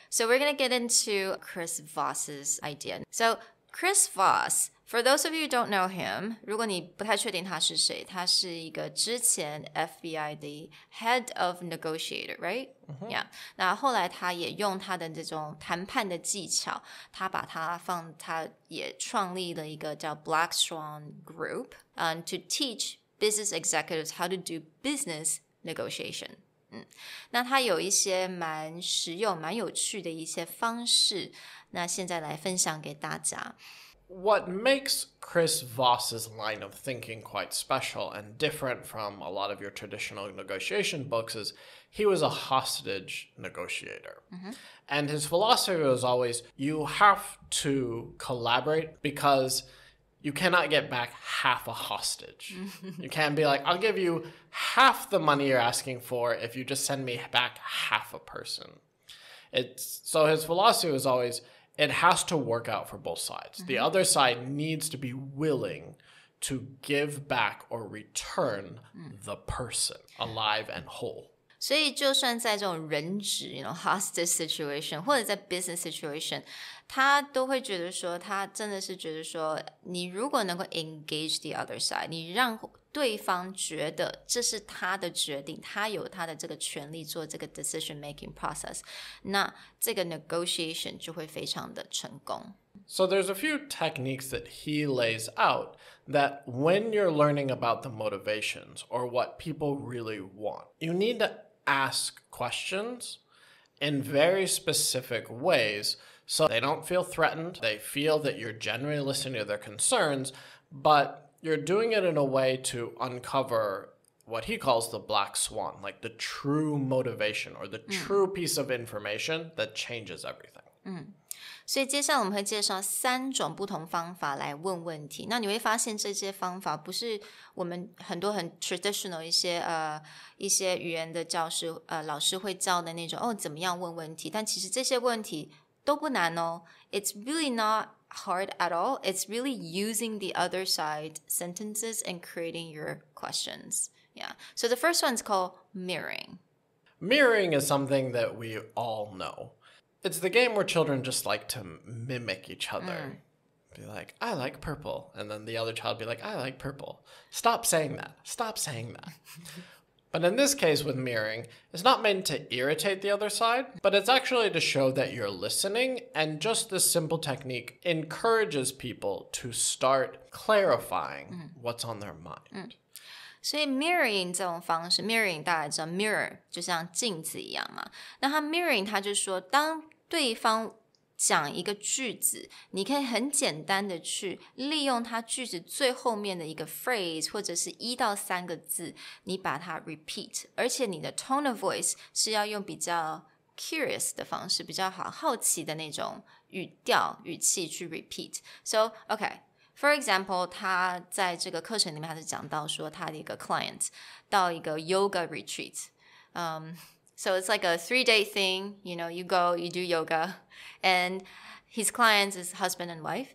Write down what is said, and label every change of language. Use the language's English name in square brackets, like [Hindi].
[English] So we're going to get into Chris Voss's idea. So Chris Voss, for those of you who don't know him, [Chinese] 如果你不太确定他是谁，他是一个之前 [English] FBI 的 Head of Negotiator, right? Yeah. [Chinese] 那后来他也用他的这种谈判的技巧，他也创立了一个叫 Black Swan Group, [English] to teach business executives how to do business negotiation. [Chinese] 那他有一些蛮实用、蛮有趣的一些方式，那现在来分享给大家。 [English] What makes Chris Voss's line of thinking quite special and different from a lot of your traditional negotiation books is he was a hostage negotiator. And his philosophy was always, you have to collaborate because you cannot get back half a hostage. You can't be like, I'll give you half the money you're asking for if you just send me back half a person. So his philosophy was always, it has to work out for both sides. The other side needs to be willing to give back or return the person alive and whole. [Chinese] 所以就算在这种人质hostage situation 或者在 business situation， 他都会觉得说，他真的是觉得说，你如果能够 [English] engage the other side， [Chinese] 你让对方觉得这是他的决定，他有他的这个权利做这个 decision making process， 那这个 negotiation 就会非常的成功。 [English] So there's a few techniques that he lays out that when you're learning about the motivations or what people really want, you need to ask questions in very specific ways so they don't feel threatened. They feel that you're genuinely listening to their concerns, but you're doing it in a way to uncover what he calls the black swan, like the true motivation or the true piece of information that changes everything. [Chinese] 所以接下来我们会介绍3种不同方法来问问题。那你会发现这些方法不是我们很多很 traditional 一些语言的老师会教的那种怎么样问问题，但其实这些问题都不难哦。 [English] It's really not hard at all. It's really using the other side sentences and creating your questions. Yeah. So the first one's called mirroring. Mirroring is something that we all know. It's the game where children just like to mimic each other. Be like, I like purple. And then the other child be like, I like purple. Stop saying that. Stop saying that. But in this case with mirroring, it's not meant to irritate the other side, but it's actually to show that you're listening, and just this simple technique encourages people to start clarifying what's on their mind. [Chinese] 所以 mirroring 这种方式 mirroring 大家知道 mirror 就像镜子一样嘛，那它 mirroring 它就说当对方讲一个句子，你可以很简单的去利用它句子最后面的一个 phrase 或者是1到3个字，你把它 repeat， 而且你的 tone of voice 是要用比较 curious 的方式，比较好奇的那种语气去 repeat。 [English] So, okay.For example, [Chinese] 他在这个课程里面他是讲到说他的一个 client 到一个 yoga retreat. [English] So it's like a 3-day thing. You know, you go, you do yoga. And his clients is husband and wife.